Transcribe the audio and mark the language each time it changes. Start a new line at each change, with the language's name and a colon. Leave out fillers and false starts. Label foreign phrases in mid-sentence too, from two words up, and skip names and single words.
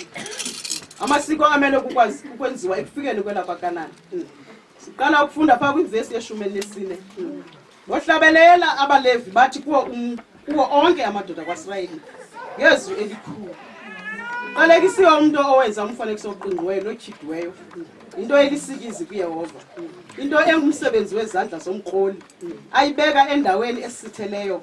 Zulu: Amasiko amele ukwenziwa ekufikeni kwelapha kaNani.
Xhosa: Siqala ukufunda pha kwivesi ye-14.
Zulu: Ngohlabelela abaLevi bathi kuwo onke amadoda kwaSirayeli ngezwi elikhulu. Qalekisiwe umuntu owenza umfanekiso oqingqiweyo nokhidweyo, into elisikizi kuYehova, into engumsebenzi wezandla zomkroli, ayibeka endaweni esitheleyo.